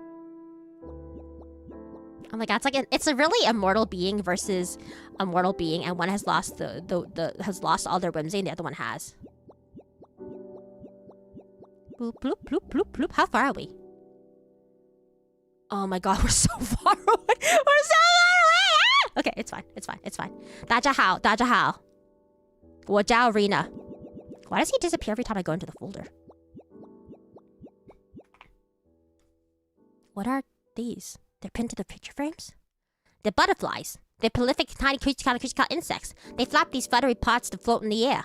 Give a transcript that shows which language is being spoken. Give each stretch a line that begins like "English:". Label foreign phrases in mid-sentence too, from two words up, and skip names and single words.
English: Oh my god, it's a really immortal being versus a mortal being, and one has lost has lost all their whimsy, and the other one has. Bloop bloop bloop bloop bloop. How far are we? Oh my god, we're so far away. We're so far away. Ah! Okay, it's fine. It's fine. It's fine.
Cantonese: 大家好，大家好。我叫 Rina.
English: Why does he disappear every time I go into the folder? What are these? They're pinned to the picture frames? They're butterflies. They're prolific tiny creatures called insects. They flap these feathery parts to float in the air.